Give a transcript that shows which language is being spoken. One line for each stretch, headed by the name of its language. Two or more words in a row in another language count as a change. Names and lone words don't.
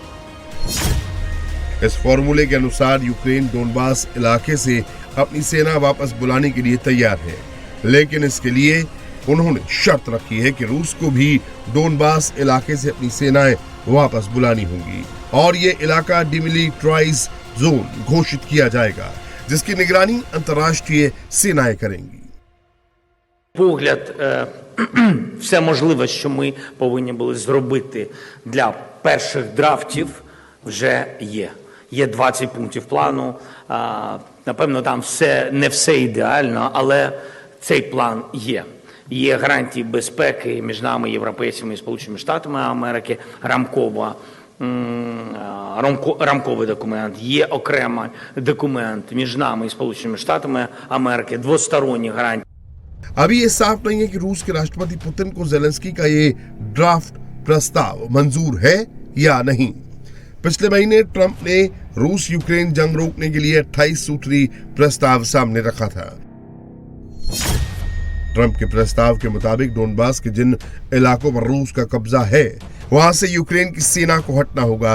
Hindi: इस फॉर्मूले के अनुसार यूक्रेन डोनबास इलाके से अपनी सेना वापस बुलाने के लिए तैयार है, लेकिन इसके लिए उन्होंने शर्त रखी है कि रूस को भी डोनबास इलाके से अपनी सेनाएं वापस बुलानी होंगी और ये इलाका डिमिलिटराइज जोन घोषित किया जाएगा, जिसकी निगरानी अंतर्राष्ट्रीय सेनाएं करेंगी।
Ukrainian: Погляд, все можливе, що ми повинні були зробити для перших драфтів, вже є. Є 20 пунктів плану. Напевно, там не все ідеально, але цей план є. Є гарантії безпеки між нами, європейцями і Сполученими Штатами Америки, рамковий документ, є окремий документ між нами і Сполученими Штатами Америки, двосторонні гарантії.
Hindi: अभी ये साफ नहीं है कि रूस के राष्ट्रपति पुतिन को ज़ेलेंस्की का ये ड्राफ्ट प्रस्ताव मंजूर है या नहीं। पिछले महीने ट्रंप ने रूस यूक्रेन जंग रोकने के लिए 28 सूत्री प्रस्ताव सामने रखा था। ट्रंप के प्रस्ताव के मुताबिक डोनबास के जिन इलाकों पर रूस का कब्जा है, वहां से यूक्रेन की सेना को हटना होगा।